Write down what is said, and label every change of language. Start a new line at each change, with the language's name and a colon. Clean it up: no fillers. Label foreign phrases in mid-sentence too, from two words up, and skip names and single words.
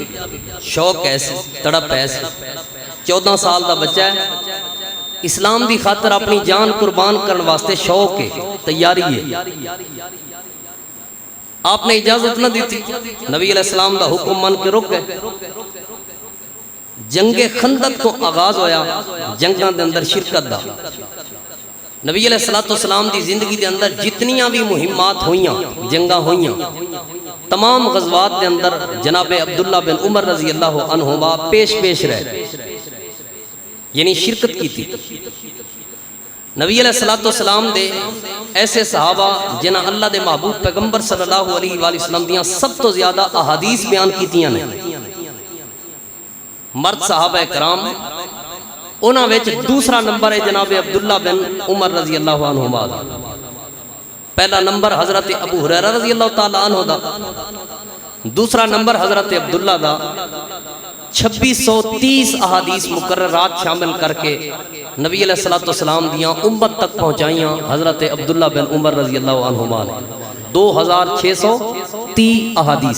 Punjabi: شوق ایسے تڑپ ایسے 14 سال دا بچہ ہے، اسلام دی خاطر اپنی جان قربان کرن واسطے شوق ہے، تیاری ہے، آپ نے اجازت نہ دیتی۔ نبی
Arabic: علیہ السلام
Punjabi: دا حکم مان کے رک گئے۔ جنگ خندق تو آغاز ہویا، جنگاں دے اندر شرکت دا۔ نبی
Arabic: علیہ السلام
Punjabi: دی زندگی دے اندر جتنیاں بھی مہمات ہوئیاں، جنگاں ہوئیاں، تمام غزوات دے اندر جناب عبداللہ بن عمر
Arabic: رضی اللہ عنہما
Punjabi: پیش رہے،
Urdu: یعنی شرکت کی تھی۔
Punjabi: نبی
Arabic: علیہ السلام
Punjabi: دے ایسے صحابہ جنہاں اللہ دے محبوب پیغمبر
Arabic: صلی اللہ علیہ وآلہ وسلم
Punjabi: دیاں سب تو زیادہ احادیث بیان کیتیاں نے، مرد صحابہ کرام، انہاں وچ دوسرا نمبر ہے جناب عبداللہ بن عمر
Arabic: رضی اللہ عنہما
Punjabi: دا، پہلا نمبر حضرت ابو ہریرہ
Arabic: رضی اللہ تعالیٰ عنہ
Punjabi: دا، دوسرا نمبر حضرت عبداللہ دا۔ 2630 احادیث مقررات شامل کر کے نبی
Arabic: علیہ السلام
Punjabi: دیاں امت تک پہنچائیاں حضرت عبداللہ بن عمر
Arabic: رضی اللہ عنہما
Punjabi: نے، 2630 احادیث۔